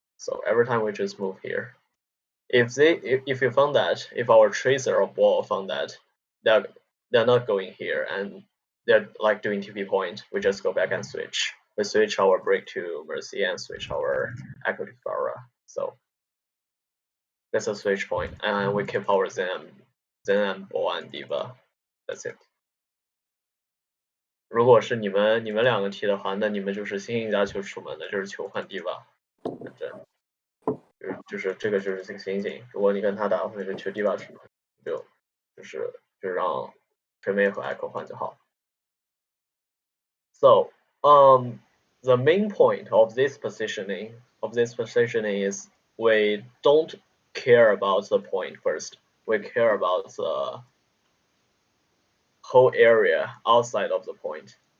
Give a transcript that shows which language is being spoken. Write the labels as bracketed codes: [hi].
[en] So every time we just move here. If you found that, if our tracer or ball found that they're not going here and they're like doing TP point, we just go back and switch. We switch our break to Mercy and switch our Echo to Farah. So that's a switch point, and we keep our Zen and ball and Diva. That's it. [zh] 如果是你们两个踢的话，那你们就是星星加球出门的，就是球换 Diva， 反正。就是这个就是这个情形，如果你跟他打，或者是球 Diva 出门，就让锤妹和 Echo 换就好。 [en] So the main point of this positioning is we don't care about the point first. We care about the whole area outside of the point.